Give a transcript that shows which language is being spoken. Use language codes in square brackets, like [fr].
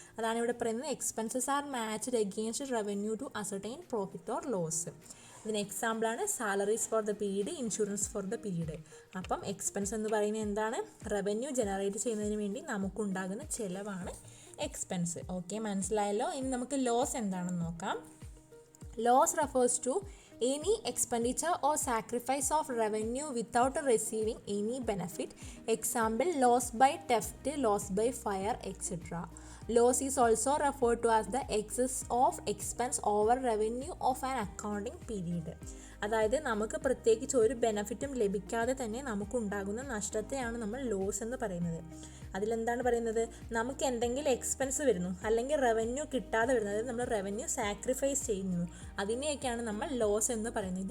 [ml] അതാണ് ഇവിടെ പറയുന്നത്, [en] Expenses are matched against revenue to ascertain profit or loss. [ml] ഇതിന് എക്സാമ്പിളാണ് [en] Salaries for the period, insurance for the period. [ml] അപ്പം എക്സ്പെൻസ് എന്ന് പറയുന്നത് എന്താണ്, റവന്യൂ ജനറേറ്റ് ചെയ്യുന്നതിന് വേണ്ടി നമുക്കുണ്ടാകുന്ന ചിലവാണ് എക്സ്പെൻസ്. ഓക്കെ, മനസ്സിലായല്ലോ. ഇനി നമുക്ക് ലോസ് എന്താണെന്ന് നോക്കാം. [en] loss [ml] refers to [en] any expenditure or sacrifice of revenue without receiving any benefit. Example, loss by theft, loss by fire, etc. Loss is also referred to as the excess of expense over revenue of an accounting period. [ml] അതായത് നമുക്ക് പ്രത്യേകിച്ച് ഒരു ബെനഫിറ്റും ലഭിക്കാതെ തന്നെ നമുക്കുണ്ടാകുന്ന നഷ്ടത്തെയാണ് നമ്മൾ loss എന്ന് പറയുന്നത്. അതിലെന്താണ് പറയുന്നത്, നമുക്ക് എന്തെങ്കിലും എക്സ്പെൻസ് വരുന്നു അല്ലെങ്കിൽ റവന്യൂ കിട്ടാതെ വരുന്നത്, അതായത് നമ്മൾ റവന്യൂ സാക്രിഫൈസ് ചെയ്യുന്നു, അതിനെയൊക്കെയാണ് നമ്മൾ ലോസ് എന്ന് പറയുന്നത്.